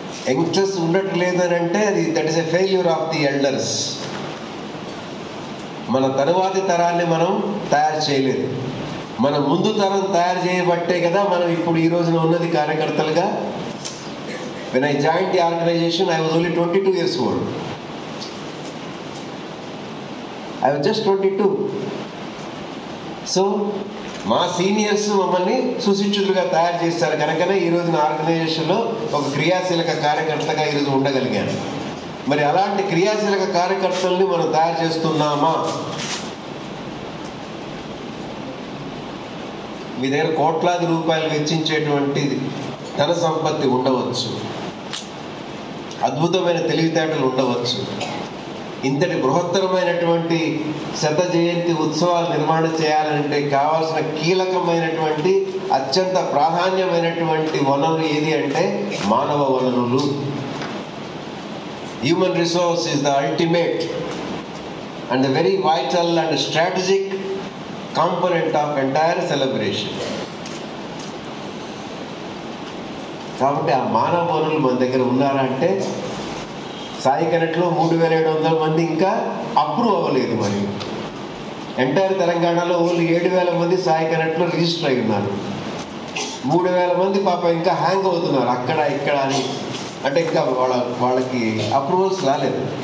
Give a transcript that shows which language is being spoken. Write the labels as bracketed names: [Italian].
[Telugu] Youngsters ఉండట్లేదని అంటే అది [English] That is a failure of the elders. [Telugu] మన తరువాతి తరాన్ని మనం తయారు చేయలేదు. మన ముందు తరం తయారు చేయబట్టే కదా మనం ఇప్పుడు ఈ రోజున ఉన్నది కార్యకర్తలుగా. [English] When I joined the organization, I was only 22 years old. I was just 22. [Telugu] So మా సీనియర్స్ మమ్మల్ని సుశిక్షితులుగా తయారు చేస్తారు కనుకనే ఈ రోజున ఆర్గనైజేషన్లో ఒక క్రియాశీలక కార్యకర్తగా ఈరోజు ఉండగలిగాను. మరి అలాంటి క్రియాశీలక కార్యకర్తల్ని మనం తయారు చేస్తున్నామా? మీ దగ్గర కోట్లాది రూపాయలు వెచ్చించేటువంటి ధన సంపత్తి ఉండవచ్చు, అద్భుతమైన తెలివితేటలు ఉండవచ్చు, ఇంతటి బృహత్తరమైనటువంటి శత జయంతి ఉత్సవాలు నిర్వహణ చేయాలంటే కావాల్సిన కీలకమైనటువంటి అత్యంత ప్రాధాన్యమైనటువంటి వనరు ఏది అంటే మానవ వనరులు. [English] Human resource is the ultimate and the very vital and strategic component of entire celebration. [Telugu] కాబట్టి ఆ మానవ వనరులు మన దగ్గర ఉన్నారా అంటే సాయి కనెక్ట్లో 3,700 మంది ఇంకా అప్రూవ్ అవ్వలేదు. మరి ఎంటైర్ తెలంగాణలో ఓన్లీ 7,000 మంది సాయి కనెక్ట్లో రిజిస్టర్ అయి ఉన్నారు. 3,000 మంది పాప ఇంకా హ్యాంగ్ అవుతున్నారు అక్కడ ఇక్కడ అని. అంటే ఇంకా వాళ్ళకి అప్రూవల్స్ రాలేదు.